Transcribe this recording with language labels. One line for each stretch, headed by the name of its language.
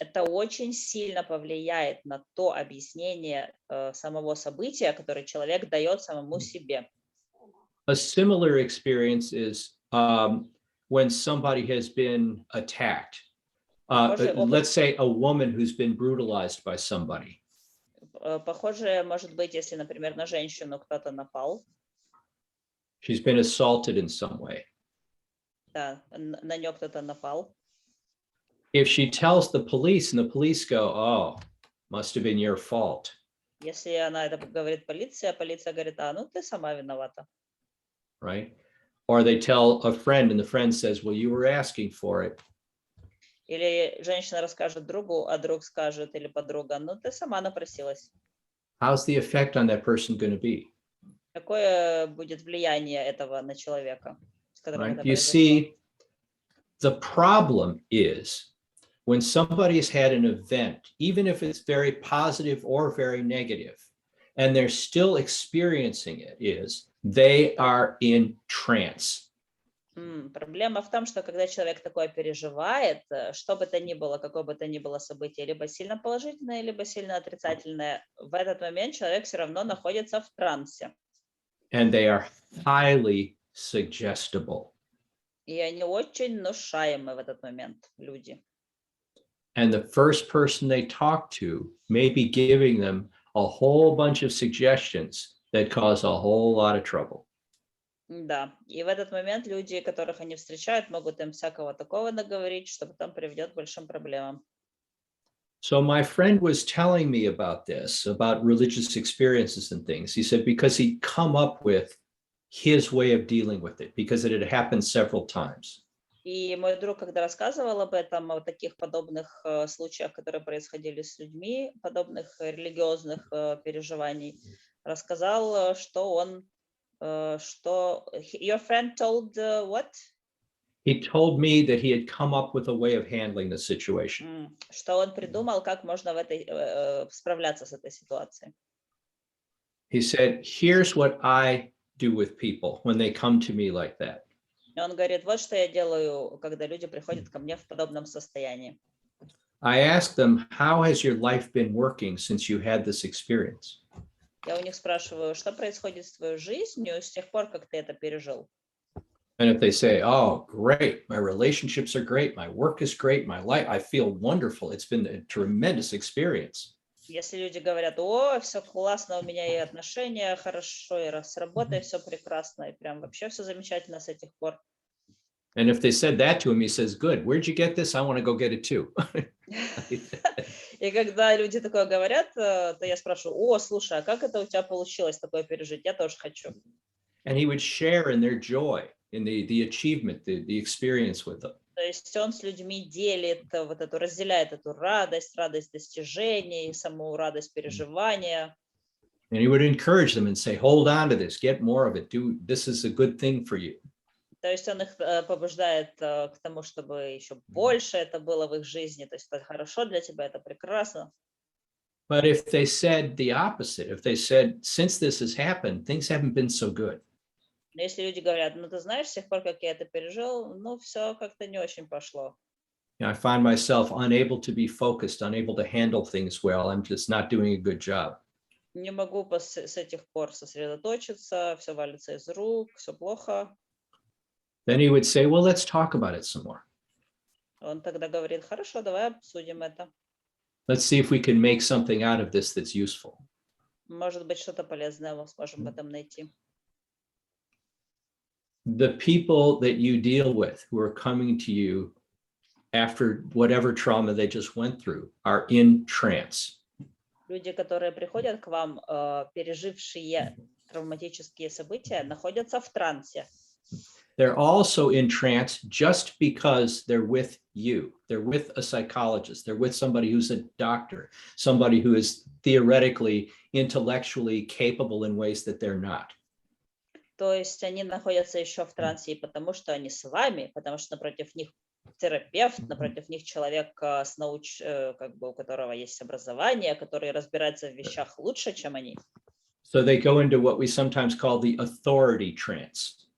Russian: Это очень сильно повлияет на то объяснение самого события, которое человек дает самому себе.
English: A similar experience is when somebody has been attacked. Let's say a woman who's been brutalized by somebody.
Russian: Похоже, может быть, если, например, на женщину кто-то напал.
English: She's been assaulted in some way.
Russian: Да, на нее кто-то напал.
English: If she tells the police and the police go, oh, must have been your fault.
Russian: Если она это говорит полиция, полиция говорит, ну ты сама виновата.
English: Right? Or they tell a friend and the friend says, well, you were asking for it.
Russian: Или женщина расскажет другу, а друг скажет, или подруга, ну ты сама напросилась.
English: How's the effect on that person going to be?
Russian: Какое будет влияние этого на человека, с которым это
English: Right? You
Russian: произошло?
English: see, the problem is when somebody's had an event, even if it's very positive or very negative, and they're still experiencing it, is they are in trance.
Russian: Проблема в том, что когда человек такое переживает, что бы то ни было, какое бы то ни было событие, либо сильно положительное, либо сильно отрицательное, в этот момент человек все равно находится в трансе.
English: And they are highly suggestible.
Russian: И они очень внушаемы в этот момент, люди.
English: And the first person they talk to may be giving them a whole bunch of suggestions that cause a whole lot of trouble.
Russian: Да, и в этот момент люди, которых они встречают, могут им всякого такого наговорить, что потом приведет к большим проблемам.
English: So my friend was telling me about this, about religious experiences and things. He said, because he'd come up with his way of dealing with it, because it had happened several times.
Russian: И мой друг, когда рассказывал об этом, о таких подобных случаях, которые происходили с людьми, подобных религиозных переживаний, рассказал, что
English: your friend told what? He told me that he had come up with a way of handling the situation.
Russian: Что он придумал, как можно справляться с этой ситуацией.
English: He said, here's what I do with people when they come to me like that.
Russian: И он говорит, вот что я делаю, когда люди приходят ко мне в подобном состоянии.
English: I ask them, how has your life been working since you had this experience?
Russian: Я у них спрашиваю, что происходит с твоей жизнью с тех пор, как ты это пережил?
English: And if they say, oh, great, my relationships are great, my work is great, my life, I feel wonderful. It's been a tremendous experience.
Russian: Если люди говорят, о, все классно, у меня и отношения хорошо, и с работой все прекрасно, и прям вообще все замечательно с этих пор.
English: And if they said that to him, he says, good, where'd you get this? I want to go get it too.
Russian: И когда люди такое говорят, то я спрашиваю, о, слушай, а как это у тебя получилось такое пережить? Я тоже хочу.
English: And he would share in their joy, in the achievement, the experience with them.
Russian: То есть он с людьми делит, разделяет эту радость достижений, саму радость переживания.
English: And he would encourage them and say, hold on to this, get more of it, this is a good thing for you.
Russian: То есть он их побуждает к тому, чтобы еще больше это было в их жизни. То есть это хорошо для тебя, это прекрасно.
English: But if they said the opposite, if they said, since this has happened, things haven't been so good.
Russian: Но если люди говорят, ну ты знаешь, с тех пор, как я это пережил, ну все как-то не очень пошло.
English: I find myself unable to be focused, unable to handle things well. I'm just not doing a good job.
Russian: Не могу с этих пор сосредоточиться, все валится из рук, все плохо.
English: Then he would say, well, let's talk about it some more.
Russian: Он тогда говорит, хорошо, давай обсудим это.
English: Let's see if we can make something out of this that's useful.
Russian: Может быть, что-то полезное мы сможем в этом найти.
English: The people that you deal with who are coming to you after whatever trauma they just went through are in trance.
Russian: Люди, которые приходят к вам, пережившие травматические события, находятся в трансе.
English: They're also in trance just because they're with you. They're with a psychologist. They're with somebody who's a doctor, somebody who is theoretically, intellectually capable in ways that they're not.
Russian: То есть они находятся еще в трансе и потому, что они с вами, потому что напротив них терапевт, напротив них человек, как бы, у которого есть образование, который разбирается в вещах лучше, чем они.
English: So they go into what we sometimes call the authority trance.